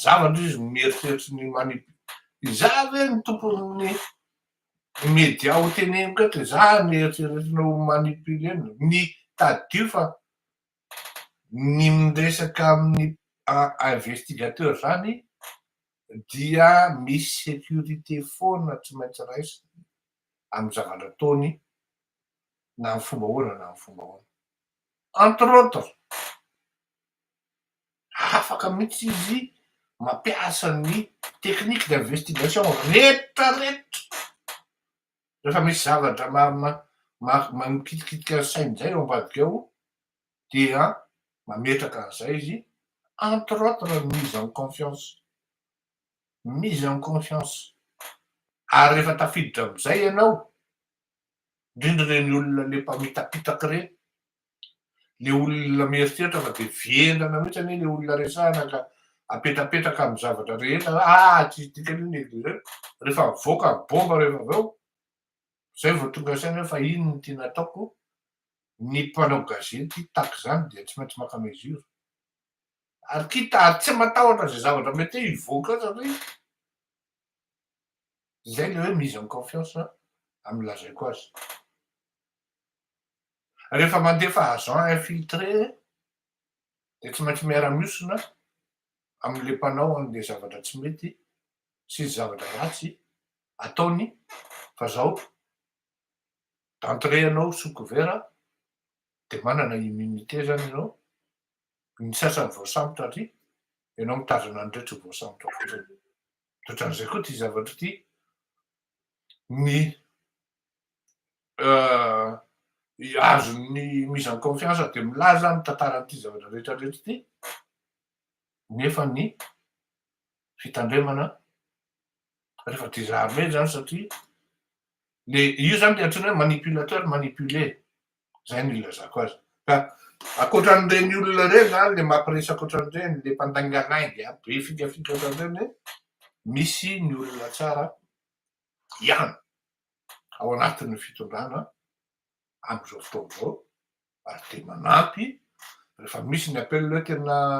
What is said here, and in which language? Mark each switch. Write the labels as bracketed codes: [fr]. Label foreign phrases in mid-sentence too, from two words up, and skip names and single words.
[mg] zavatra izy mieritreritry ny iza ve ny tompon'ny média ho teneniko eto, za ny eritreretina ho manipulena, ny tadio fa ny miresaka amin'ny investigateur zany dia misy sécurité foana tsy maintsy raisiny amin'ny zavatra ataony na amin'ny fomba ahoana na amin'ny fomba ahoana. [fr] Entre autres, [mg] afaka mihitsy izy mampiasa ny [fr] technique d'investigation [mg] rehetrarehetra rehefa misy zavatra mikitikitika sainy zay eo ambadika ao dia mametraka an'izay izy, [fr] entre autres mise en confiance, mise en confiance. [mg] Ary rehefa tafiditra am'izay ianao, indrindra reny olona le mpamitapitaky reny, le olona mieritreritra fa de vendrana mihitsy anie le olona resahana ka apetrapetraka amin'ny zavatra rehetra, tsisy dikany iny zay, rehefa mivoaka ny bomba rehefa avy eo, zay vao tonga saina hoe fa ino no tiana ataoko, ny mpanao gazety tahaka zany dia tsy maintsy maka mesure. Ary kita tsy matahotra zay zavatra mety hoe hivoaka eo satria zay le hoe [fr] mise en confiance [mg] amin'ny lazaiko azy. Rehefa mandefa [fr] agent infiltré [mg] de tsy maintsy miara-miosina am'le mpanao an'le zavatra tsy mety sy zavatra ratsy ataony, fa zao d'entrée ianao [fr] sous couvert de [mg] manana immunité zany ianao, ny sasany voasambotra aty, ianao mitazana an'ireo tsy voasambotra fotsiny. De ohatran'izay koa ty zavatra ty, ny azon'ny [fr] mise en confiance [mg] de milaza mitantara an'ity zavatra rehetrarehetra ty, nefa ny fitandremana rehefa désarmé zany satria io zany de antsoina hoe [fr] manipulateur manipulé, [mg] zay no ilazako azy. Ka ankoatran'ireny olona reny zany le mampiresaka ohatran'ireny, le mpandainganaingy be fikafika ohatran'ireny, misy ny olona tsara ihany ao anatin'ny fitondrana am'izao fotoana zao, ary de manampy rehefa misy ny appel hoe tena